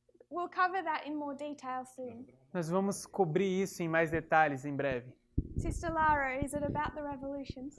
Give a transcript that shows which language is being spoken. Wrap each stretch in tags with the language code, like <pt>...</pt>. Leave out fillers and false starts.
<en>We'll cover that in more detail soon.</en> <pt>Nós vamos cobrir isso em mais detalhes em breve.</pt> <en>Sister Lara, is it about the revolutions?</en>